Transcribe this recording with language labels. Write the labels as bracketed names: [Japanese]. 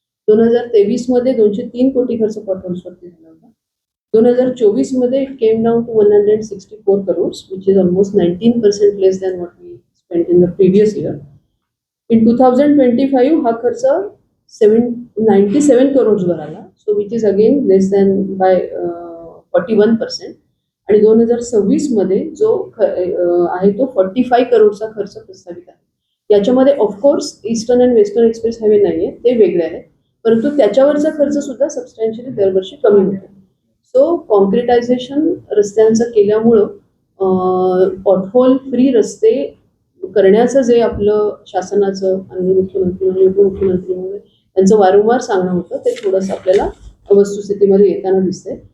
[Marathi] 2023 मध्ये 203 कोटी खर्च पॉटहोल्सवरती झाला होता. [English] 2024 [Marathi] मध्ये [English] It came down to 164 crores, which is almost 19% less than what we spent in the previous year. In 2025 [Marathi] हा खर्च [English] 97 crores [Marathi] वर आला, [English] so which is again less than by 41%. [Marathi] आणि 2026 मध्ये जो आहे तो 45 करोडचा खर्च प्रस्तावित आहे. याच्यामध्ये of course eastern and western express highway नाहीये, ते वेगळे आहे, परंतु त्याच्यावरचा खर्च सुद्धा सबस्टॅन्शियली दरवर्षी कमी होतो. सो कॉन्क्रिटायझेशन रस्त्यांचं केल्यामुळं पॉटहोल फ्री रस्ते करण्याचं जे आपलं शासनाचं आणि मुख्यमंत्री आणि उपमुख्यमंत्री म्हणून त्यांचं वारंवार सांगणं होतं ते थोडंसं आपल्याला वस्तुस्थितीमध्ये येताना दिसतंय.